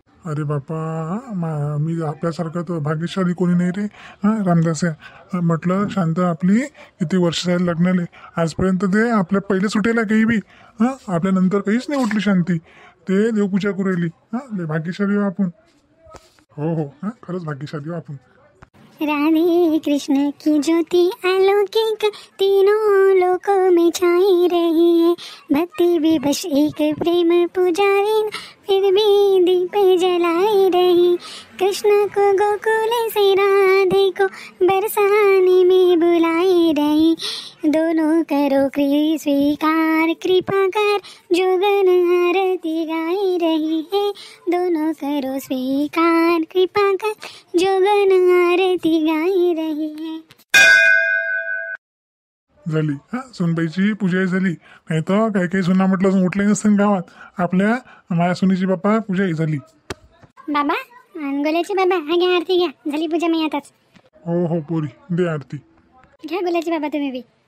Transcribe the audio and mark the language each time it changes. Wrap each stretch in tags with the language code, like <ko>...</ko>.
<mr>अरे बापा, मी आपल्यासारखं तर भाग्यशाली कोणी नाही रे. रामदास आहे. म्हटलं शांत आपली किती वर्ष झाली लग्नाले, आजपर्यंत ते आपल्या पहिले सुटेला काही बी. आपल्या नंतर काहीच नाही उठली शांती. ते देवपूजा करू राहिली. लय भाग्यशाली हो आपण. हो हो, खरंच भाग्यशाली हो आपण.</mr> <hi>राधे कृष्ण की ज्योति अलौकिक तीनों लोकों में छाई रही है। भक्ति विवश एक प्रेम पुजारी फिर भी दीप जलाई रही। कृष्ण को गोकुल से राधे को बरसाने में बुलाई रही। दोनों करो स्वीकार कृपा कर जोगन आरती गाई रही है। दोनों करो स्वीकार कृपा कर जोगन आरती गाई रही है।</hi> <mr>झाली सुनबाईची पूजाही झाली. नाही तर काही काही सुना म्हटलं उठले नसतं गावात. आपल्या माया सुनीची बाप्पा पूजाही झाली. बाबा गोल्याची बाबा, हा घ्या आरती घ्या, झाली पूजा मी आताच. हो हो पोरी, दे आरती. घ्या गोल्याची बाबा तुम्ही बी.</mr>